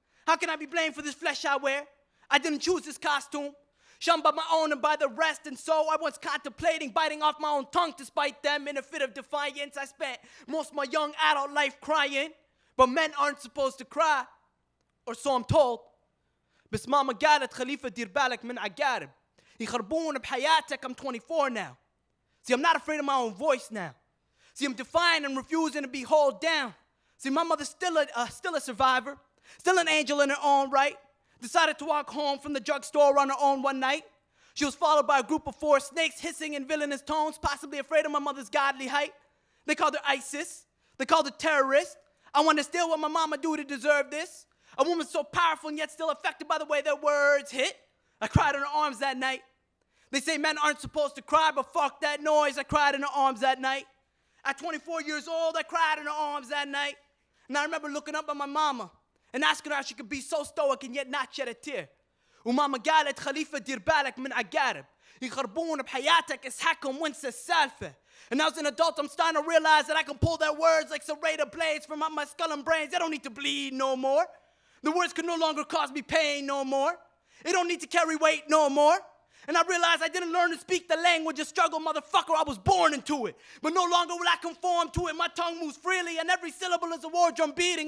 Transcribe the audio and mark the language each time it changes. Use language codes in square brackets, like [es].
[en] How can I be blamed for this flesh I wear? I didn't choose this costume. Shunned by my own and by the rest, and so I was contemplating biting off my own tongue to spite them. In a fit of defiance, I spent most of my young adult life crying. But men aren't supposed to cry, or so I'm told. [ar] بس ماما قالت خليفة دير بالك من عقارب يخربون بحياتك. [en] I'm 24 now. See, I'm not afraid of my own voice now. See, I'm defiant and refusing to be hauled down. See, my mother's still a survivor, still an angel in her own right. Decided to walk home from the drugstore on her own one night. She was followed by a group of 4 snakes hissing in villainous tones, possibly afraid of my mother's godly height. They called her ISIS. They called her terrorist. I wonder still what my mama do to deserve this. A woman so powerful and yet still affected by the way their words hit. I cried in her arms that night. They say men aren't supposed to cry, but fuck that noise. I cried in her arms that night. At 24 years old, I cried in her arms that night. And I remember looking up at my mama and asking her how she could be so stoic and yet not shed a tear. [ar] وماما قالت خليفة دير بالك من عقارب يخربون بحياتك اسحقهم وانسى السالفة. [en] And as an adult, I'm starting to realize that I can pull their words like serrated blades from out my skull and brains. They don't need to bleed no more. The words can no longer cause me pain no more. It don't need to carry weight no more. And I realized I didn't learn to speak the language of struggle, motherfucker. I was born into it. But no longer will I conform to it. My tongue moves freely, and every syllable is a war drum beating.